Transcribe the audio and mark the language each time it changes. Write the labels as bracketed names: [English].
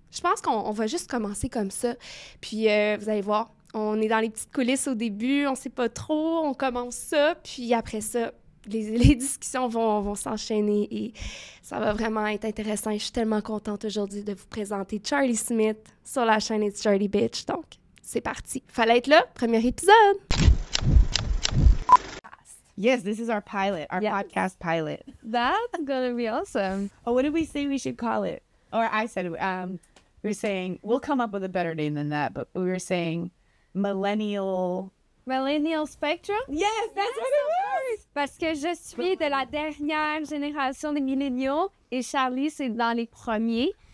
[French] Je pense qu'on va juste commencer comme ça. Puis, vous allez voir, on est dans les petites coulisses au début, on sait pas trop, on commence ça, puis après ça, les discussions vont s'enchaîner et ça va vraiment être intéressant. Et je suis tellement contente aujourd'hui de vous présenter Charlie Smith sur la chaîne It's Dirty Bitch. Donc, c'est parti. Fallait être là, premier épisode. [English] Yes, this is our pilot, our podcast pilot. That's gonna be awesome. Oh, what did we say we should call it? Or I said, we were saying, we'll come up with a better name than that, but we were saying Millennial Spectrum? Yes, that's what it was. [French] Parce que je suis de la dernière génération des milléniaux et Charlie, c'est dans les premiers.